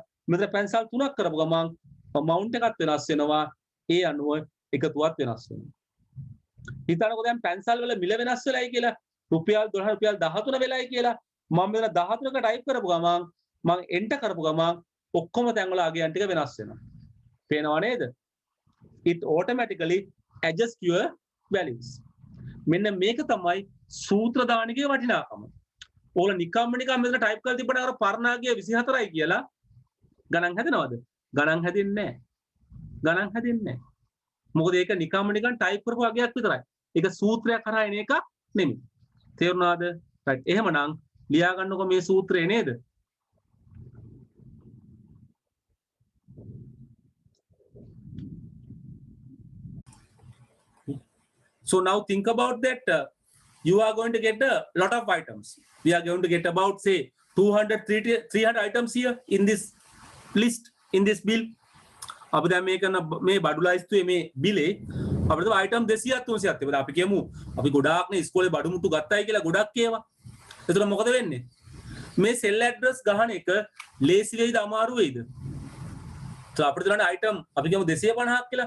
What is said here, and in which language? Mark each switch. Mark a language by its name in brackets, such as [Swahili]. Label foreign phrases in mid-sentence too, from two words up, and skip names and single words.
[Sinhala] මෙතන පැන්සල් 3ක් කරපු ගමන් amount එකත් වෙනස් වෙනවා. ඒ අනුව එකතුවත් වෙනස් වෙනවා. හිතන්නකෝ දැන් පැන්සල් වල මිල වෙනස් වෙලයි කියලා. රුපියල් 12 රුපියල් 13 වෙලයි කියලා. මම මෙතන 14ක ටයිප් කරපු ගමන් මම එන්ටර් කරපු ගමන් ඔක්කොම තැන් වල අගයන් ටික වෙනස් වෙනවා. පේනව නේද? [English] It automatically adjusts your values. [Sinhala] මෙන්න මේක තමයි සූත්‍ර දානකේ වටිනාකම. ඕගොල්ලෝ නිකම්ම මෙතන ටයිප් කරලා තිබ්බට අර පර්ණාගය 24යි කියලා ගණන් හැදෙනවද? ගණන් හැදෙන්නේ නැහැ. මොකද ඒක නිකම්ම ටයිප් කරපු අගයක් විතරයි. ඒක සූත්‍රයක් කරා එන එකක් නෙමෙයි. තේරුණාද? right. එහෙමනම් ලියා ගන්නකො මේ සූත්‍රය නේද? [English] So now think about that. You are going to get a lot of items. We are going to get about say 300 items here in this list, in this bill. [Sinhala] අපි දැන් මේ කරන මේ බඩු ලයිස්තුවේ මේ බිලේ අපිට item 200ක් 300ක් තිබුණා. අපි කියමු අපි ගොඩාක්නේ ඉස්කෝලේ බඩු මුට්ටු ගත්තයි කියලා ගොඩක් ඒවා. එතකොට මොකද වෙන්නේ? මේ සෙල් ඇඩ්‍රස් ගහන එක ලේසි වෙයිද අමාරු වෙයිද? તો අපිට බලන්න item අපි කියමු 250ක් කියලා.